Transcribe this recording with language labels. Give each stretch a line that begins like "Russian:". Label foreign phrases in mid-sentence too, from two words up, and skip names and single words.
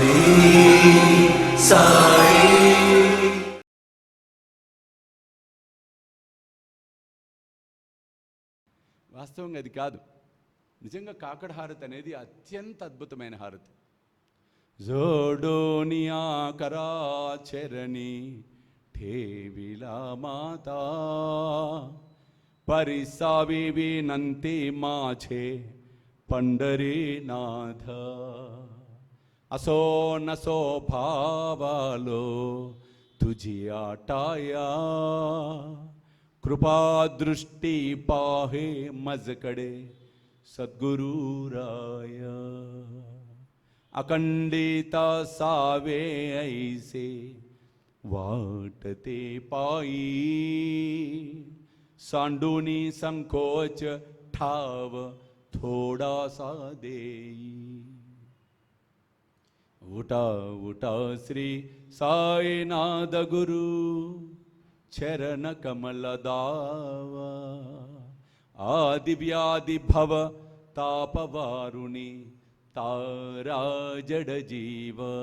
Telugu: వాస్తవంగా అది కాదు. నిజంగా కాకడ హారతి అనేది అత్యంత అద్భుతమైన హారతి.
Marathi: जोडोनिया कर चरणी ठेविला माता परिसावी विनंती माझे पंढरीनाथ असो नसो भावालो तुझी आटाया कृपा दृष्टी पाहे मजकडे सद्गुरुराया अखंडिता सावे ऐसे वाटते पायी सांडूनी संकोच ठाव थोडासा देई उठा उठा श्री साईनाथ गुरु चरण कमल दावा आदि व्याधि भव तापवारुणी तारा जड जीव.